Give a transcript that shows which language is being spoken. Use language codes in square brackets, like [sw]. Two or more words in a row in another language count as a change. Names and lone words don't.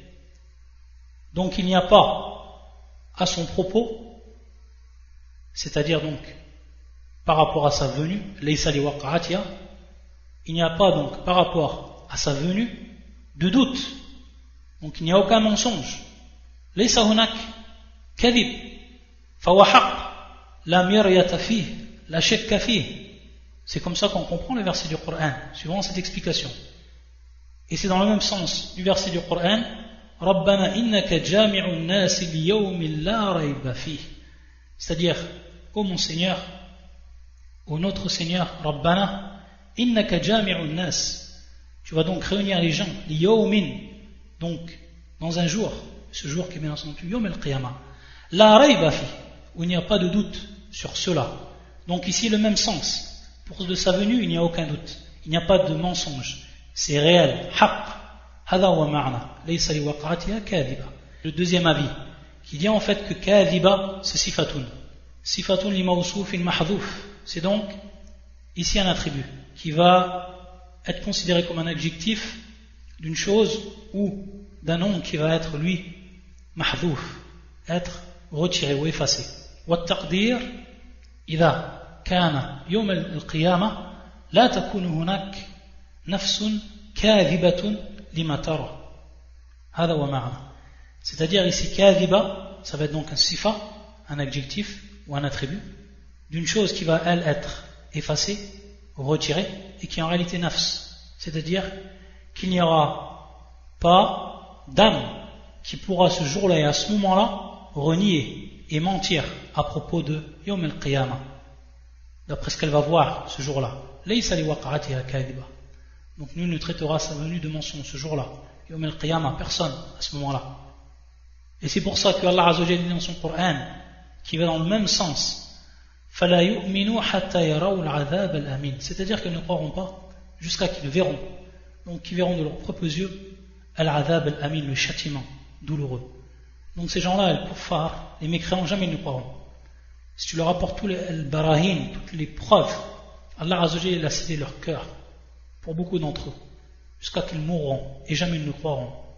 [fr] Donc il n'y a pas à son propos, c'est-à-dire donc par rapport à sa venue, [ar] ليس لوقعتها, [fr] il n'y a pas donc par rapport à sa venue de doute. Donc il n'y a aucun mensonge. [ar] ليس هناك كذب. فهو حق لا مرية فيه، لا شك فيه. [fr] C'est comme ça qu'on comprend le verset du Coran, suivant cette explication. Et c'est dans le même sens du verset du Coran, [ar] ربنا إنك جامع الناس ليوم لا ريب فيه. [fr] C'est-à-dire, ô mon Seigneur, ô notre Seigneur, [ar] ربنا إنك جامع الناس. [fr] Tu vas donc réunir les gens, [ar] ليوم, [fr] donc dans un jour, ce jour qui est bien entendu [ar] يوم القيامة, لا ريب في, [fr] où il n'y a pas de doute sur cela. Donc ici le même sens. Pour de sa venue, il n'y a aucun doute. Il n'y a pas de mensonge. C'est réel. [ar] حق. هذا هو معنى. ليس لوقعتها كاذبة. [fr] Le deuxième avis, qui dit en fait que kadhiba, c'est sifatun. [ar] صفة لموصوف محذوف. [fr] C'est donc ici un attribut qui va être considéré comme un adjectif d'une chose ou d'un nom qui va être lui mahdhouf, être retiré ou effacé. [ar] والتقدير إذا كان يوم القيامة لا تكون هناك نفس كاذبة لما ترى. هذا هو معنى. [fr] C'est-à-dire ici كاذبة, ça va être donc un sifa, un adjectif ou un attribut d'une chose qui va elle être effacée, retirée et qui est en réalité nafs, C'est-à-dire qu'il n'y aura pas d'âme qui pourra ce jour-là et à ce moment-là renier et mentir à propos de [ar] يوم القيامة, [fr] d'après ce qu'elle va voir ce jour-là. [ar] ليس لوقعتها كاذبة. [fr] Donc nul ne traitera sa venue de mensonge ce jour-là. [ar] يوم القيامة, [fr] personne à ce moment-là. Et c'est pour ça que [ar] الله عز وجل [fr] dit dans son Coran, qui va dans le même sens, [ar] فَلَا يُؤْمِنُوا حَتَّى يَرَوْا الْعَذَابَ الْأَمِينَ. [fr] C'est-à-dire qu'ils ne croiront pas jusqu'à qu'ils verront. Donc ils verront de leurs propres yeux [ar] العذاب الأمين, [fr] le châtiment douloureux. Donc ces gens-là, les kuffar, les mécréants, jamais ils ne croiront. Si tu leur apportes tous les barahin, toutes les preuves, [ar] الله عز وجل [fr] a cédé leur cœur pour beaucoup d'entre eux, jusqu'à qu'ils mourront et jamais ils ne croiront.